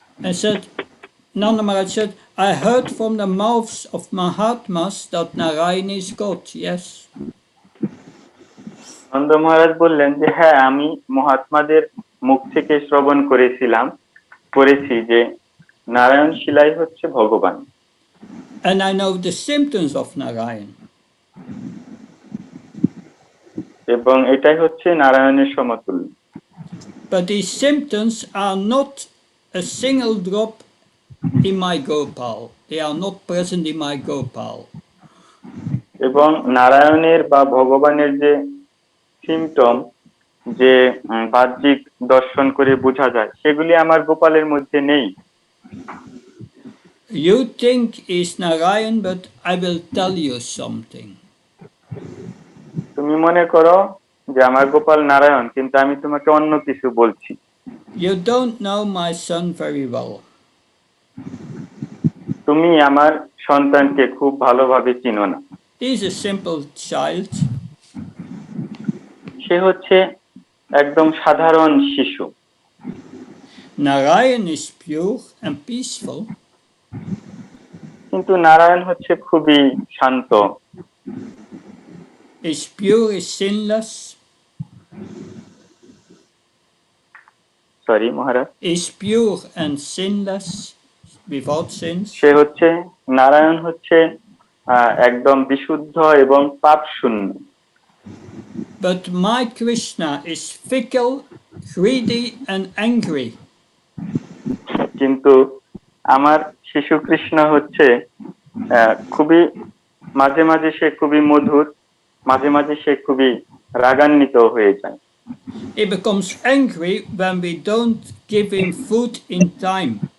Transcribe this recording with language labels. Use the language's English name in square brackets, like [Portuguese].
[English] I said, Nanda Maharaj said, I heard from the mouths of Mahatmas that Narayan is God, yes. [Bangla] Nanda মহারাজ বললেন যে হ্যাঁ, আমি মহাত্মাদের মুখ থেকে শ্রবণ করেছি যে নারায়ণ শিলাই হচ্ছে ভগবান। [English] And I know the symptoms of Narayan. [Bangla] এবং এটাই হচ্ছে নারায়ণের সমতুল্য। [English] But these symptoms are not a single drop in my Gopal. They are not present in my Gopal. [Bangla] এবং নারায়ণের বা ভগবানের যে সিমটম, যে বাহ্যিক দর্শন করে বোঝা যায়, সেগুলি আমার গোপালের মধ্যে নেই। [English] You think is Narayan, but I will tell you something. [Bangla] তুমি মনে করো যে আমার গোপাল নারায়ণ, কিন্তু আমি তোমাকে অন্য কিছু বলছি। [English] You don't know my son very well. [Bangla] তুমি আমার সন্তানকে খুব ভালোভাবে চিনো না। [English] He is a simple child. [Bangla] সে হচ্ছে একদম সাধারণ শিশু। [English] Narayan is pure and peaceful. [Bangla] কিন্তু নারায়ণ হচ্ছে খুবই শান্ত। [English] Is pure, is sinless. Sorry Maharaj. Is pure and sinless, without sins. [Bangla] সে হচ্ছে নারায়ণ হচ্ছে একদম বিশুদ্ধ এবং পাপ শূন্য। [English] But my Krishna is fickle, greedy and angry. [Bangla] কিন্তু আমার শিশু কৃষ্ণ হচ্ছে খুবই মাঝে মাঝে সে খুবই মধুর, মাঝে মাঝে সে খুবই রাগান্বিত হয়ে যায়। [English] He becomes angry when we don't give him food in time.